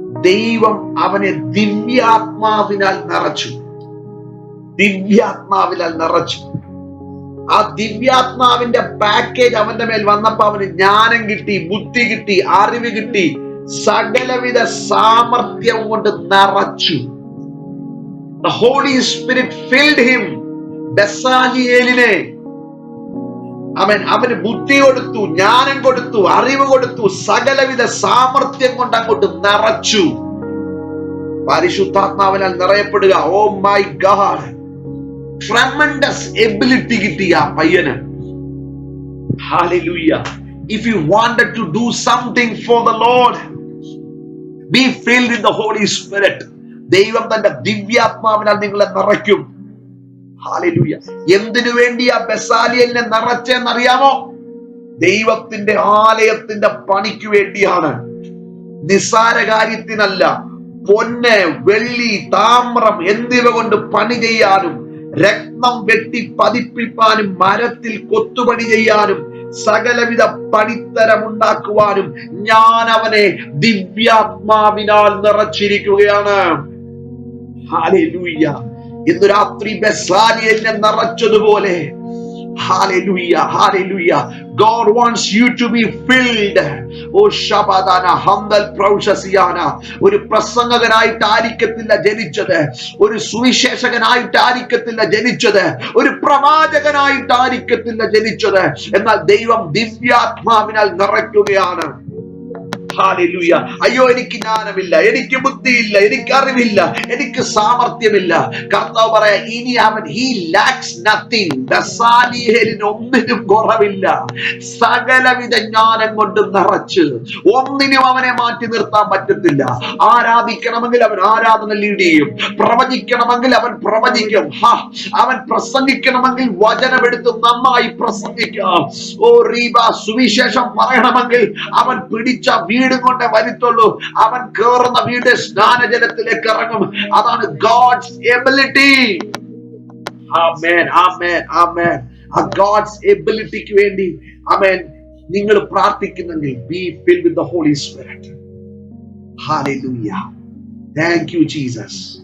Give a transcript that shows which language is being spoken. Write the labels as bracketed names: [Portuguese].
[Malayalam] ദൈവം അവനെ ദിവ്യാത്മാവിനാൽ നിറച്ചു. ദിവ്യാത്മാവിനാൽ നിറച്ചു. ആ ദിവ്യാത്മാവിന്റെ പാക്കേജ് അവന്റെ മേൽ വന്നപ്പോ അവന് ജ്ഞാനം കിട്ടി, ബുദ്ധി കിട്ടി, അറിവ് കിട്ടി, സകലവിധ സാമർത്ഥ്യം കൊണ്ട് നിറച്ചു. [English] The Holy Spirit filled him. [Malayalam] ബെസാലിയേലിനെ അവന് ബുദ്ധി കൊടുത്തു, ജ്ഞാനം കൊടുത്തു, അറിവ് കൊടുത്തു, സകലവിധ സാമർത്ഥ്യം കൊണ്ട് അങ്ങോട്ട് നിറച്ചു. പരിശുദ്ധാത്മാവിനാൽ നിറയപ്പെടുക. [English] oh my God, tremendous ability [Malayalam] കിട്ടി ആ പയ്യന്. Hallelujah. [English] If you wanted to do something for the Lord, be filled with the Holy Spirit. [Malayalam] ദൈവം തന്റെ ദിവ്യാത്മാവിനാൽ നിങ്ങളെ നിറയ്ക്കും. ഹല്ലേലൂയ. എന്തിനു വേണ്ടിയാ ബെസാലിയലിനെ നിറച്ചെന്നറിയാമോ? ദൈവത്തിന്റെ ആലയത്തിന്റെ പണിക്ക് വേണ്ടിയാണ്. നിസ്സാര കാര്യത്തിനല്ല. പൊന്ന്, വെള്ളി, താമ്രം എന്നിവ കൊണ്ട് പണി ചെയ്യാനും രത്നം വെട്ടി പതിപ്പിപ്പാനും മരത്തിൽ കൊത്തുപണി ചെയ്യാനും സകലവിധ പണിത്തരം ഉണ്ടാക്കുവാനും ഞാൻ അവനെ ദിവ്യാത്മാവിനാൽ നിറച്ചിരിക്കുകയാണ്. ഹല്ലേലൂയ. ഇന്ന് രാത്രി ബെസാലിയലിനെ നിറച്ചതുപോലെ [English] Hallelujah, hallelujah. God wants you to be filled. Oh Shabadana Hamdal Praushasiana. [Malayalam] ഒരു പ്രസംഗകനായിട്ടായിരിക്കത്തില്ല ജനിച്ചത്, ഒരു സുവിശേഷകനായിട്ടായിരിക്കത്തില്ല ജനിച്ചത്, ഒരു പ്രവാചകനായിട്ടായിരിക്കത്തില്ല ജനിച്ചത്. എന്നാൽ ദൈവം ദിവ്യാത്മാവിനാൽ നിറയ്ക്കുകയാണ്. Hallelujah. അയ്യോ എനിക്ക് ജ്ഞാനമില്ല, എനിക്ക് ബുദ്ധിയില്ല, എനിക്ക് അറിവില്ല, എനിക്ക് സാമർഥ്യമില്ല. കർത്താവ് പറയാ ഇനി അവൻ [English] he lacks nothing. [Malayalam] ബസാലിയേലിന് ഒന്നിനും കുറവില്ല. സകലവിധ ജ്ഞാനം കൊണ്ട് നിറച്ച് ഒന്നിനും അവനെ മാറ്റി നിർത്താൻ പറ്റത്തില്ല. ആരാധിക്കണമെങ്കിൽ അവൻ ആരാധന ലീഡ് ചെയ്യും, പ്രവചിക്കണമെങ്കിൽ അവൻ പ്രവചിക്കും, അവൻ പ്രസംഗിക്കണമെങ്കിൽ വചനമെടുത്ത് നന്നായി പ്രസംഗിക്കാം. ഓ റീബ സുവിശേഷം പറയണമെങ്കിൽ അവൻ പിടിച്ച വീടും കൊണ്ട് വരുത്തുള്ളൂ. അവൻ കേറുന്ന വീട് സ്നാനജലത്തിലേക്ക് ഇറങ്ങും. അതാണ് [English] God's ability. Amen, amen, amen. ആ God's abilityക്ക് വേണ്ടി amen [Malayalam] നിങ്ങൾ പ്രാർത്ഥിക്കുന്നെങ്കിൽ [English] be filled with the Holy Spirit. Hallelujah. Thank you, Jesus.